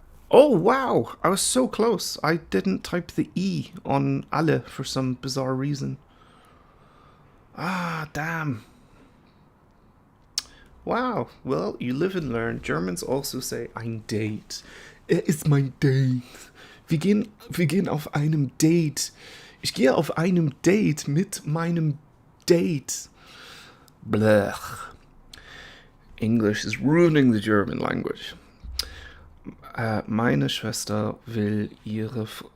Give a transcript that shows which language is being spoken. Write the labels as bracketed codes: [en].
[en] Oh wow, I was so close. I didn't type the E on alle for some bizarre reason. Ah, damn. Wow, well, you live and learn. Germans also say ein Date. [de] Ist mein Date. Wir gehen auf einem Date. Ich gehe auf einem Date mit meinem Date. [en] Blech. English is ruining the German language. [de] Meine Schwester will ihre...